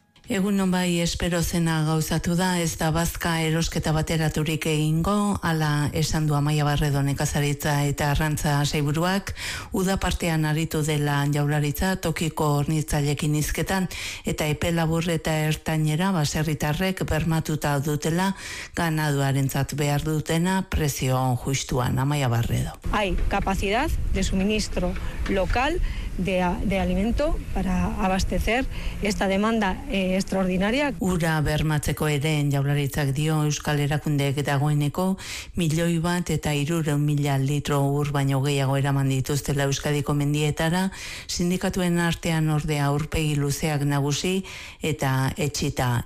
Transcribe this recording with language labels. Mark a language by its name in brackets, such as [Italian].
[Basque] Egunon, bai, espero zena gauzatu da, ez da bazka erosketa bateraturik egingo, ala esan du Amaia Barredo nekazaritza eta arrantza sailburuak, uda partean aritu dela Jaurlaritza tokiko hornitzaileekin hizketan eta epe labur eta ertainera baserritarrek bermatuta dutela ganaduarentzat behar dutena prezio justuan. Amaia Barredo. [Spanish] Hai, capacidad de suministro local de alimento para abastecer esta demanda extraordinaria. [Basque] Ura bermatzeko ere Jaurlaritzak dio Euskal Erakundeek dagoeneko 1.300.000 litro ur baino gehiago eraman dituztela Euskadiko mendietara, sindikatuen artean ordea aurpegi luzeak nagusi eta etxita.